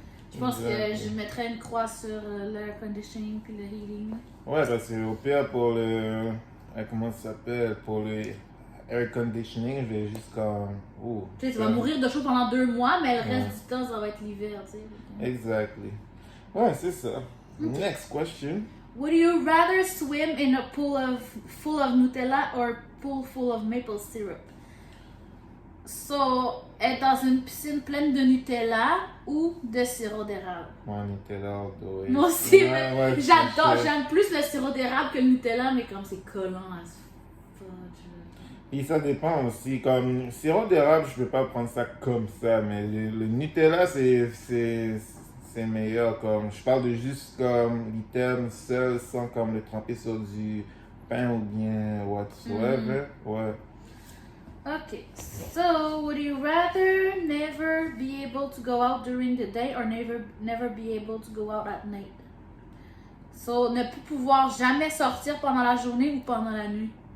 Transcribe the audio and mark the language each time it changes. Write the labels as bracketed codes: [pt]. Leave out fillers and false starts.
[fr] Je pense que je mettrais une croix sur l'air conditioning puis le heating. Ouais, parce que au pire, pour le. Comment ça s'appelle? Pour le air conditioning, je vais juste comme. Tu sais, tu vas mourir de chaud pendant 2 mois, mais le reste du temps, ça va être l'hiver, tu sais. [en] Exactly. [fr] Ouais, c'est ça. [en] Okay. Next question. Would you rather swim in a pool full of Nutella or pool full of maple syrup? So, [fr] être dans une piscine pleine de Nutella ou de sirop d'érable? Moi, Nutella, oui. Moi aussi, Ouais, mais ouais, j'adore, je- j'aime plus le sirop d'érable que le Nutella, mais comme c'est collant [en] as fudge. [fr] Puis ça dépend aussi. Comme sirop d'érable, je peux pas prendre ça comme ça, mais le Nutella, c'est meilleur. Comme, je parle de juste comme l'item seul, sans comme le tremper sur du pain ou bien whatsoever. Ouais. [en] Okay, so would you rather never be able to go out during the day or never be able to go out at night? [fr] So, ne plus pouvoir jamais sortir pendant la journée ou pendant la nuit?